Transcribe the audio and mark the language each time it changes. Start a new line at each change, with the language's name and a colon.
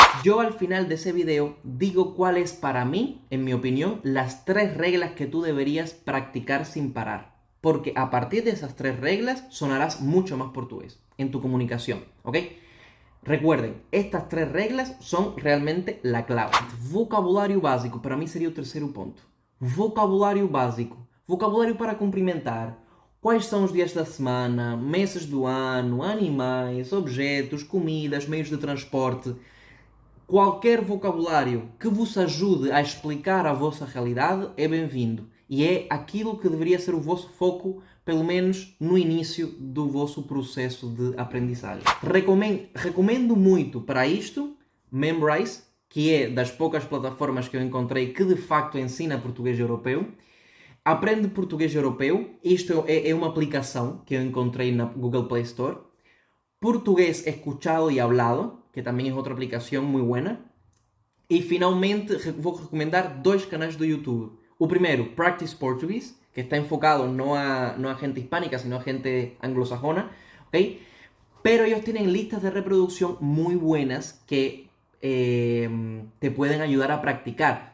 Spanish: Yo al final de ese video digo cuáles para mí, en mi opinión, las 3 reglas que tú deberías practicar sin parar. Porque a partir de esas 3 reglas sonarás mucho más portugués en tu comunicación, ¿ok? Recuerden, estas 3 reglas son realmente la clave.
Portuguese: Vocabulário básico,
Spanish: para mí sería el
Portuguese: terceiro ponto. Vocabulário básico. Vocabulário para cumprimentar. Quais são os dias da semana, meses do ano, animais, objetos, comidas, meios de transporte. Qualquer vocabulário que vos ajude a explicar a vossa realidade é bem-vindo. E é aquilo que deveria ser o vosso foco, pelo menos no início do vosso processo de aprendizagem. Recomendo muito para isto Memrise, que é das poucas plataformas que eu encontrei que de facto ensina português europeu. Aprende Português Europeu, isto é uma aplicação que eu encontrei na Google Play Store.
Spanish: Portugués Escuchado y Hablado, que también es otra aplicación muy buena. Y finalmente voy a recomendar 2 canales de YouTube. O primero, Practice Portuguese, que está enfocado no a gente hispánica, sino a gente anglosajona, ¿ok? Pero ellos tienen listas de reproducción muy buenas que te pueden ayudar a practicar.